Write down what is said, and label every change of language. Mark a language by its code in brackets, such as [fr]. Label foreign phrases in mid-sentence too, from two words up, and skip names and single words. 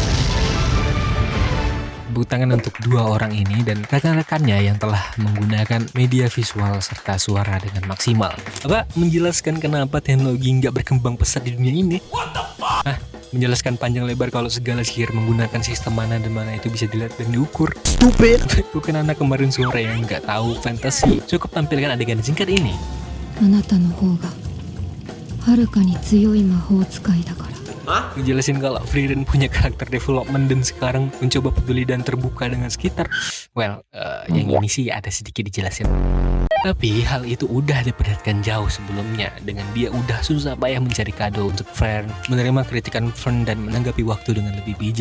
[id] Tepuk tangan untuk dua orang ini dan rekan-rekannya yang telah menggunakan media visual serta suara dengan maksimal. Apa menjelaskan kenapa teknologi nggak berkembang pesat di dunia ini? Menjelaskan panjang lebar kalau segala sihir menggunakan sistem mana dan mana itu bisa dilihat dan diukur. Stupid. Bukan anak kemarin sore yang nggak tahu fantasi. Cukup tampilkan adegan singkat ini. [ja] あなたの方がはるかに強い魔法使いだから。 [id] Ngejelasin kalau Frieren punya karakter development dan sekarang mencoba peduli dan terbuka dengan sekitar. Well, yang ini sih ada sedikit dijelasin. Tapi hal itu udah diperlihatkan jauh sebelumnya dengan dia udah susah payah mencari kado untuk Fern, menerima kritikan Fern dan menanggapi waktu dengan lebih bijak.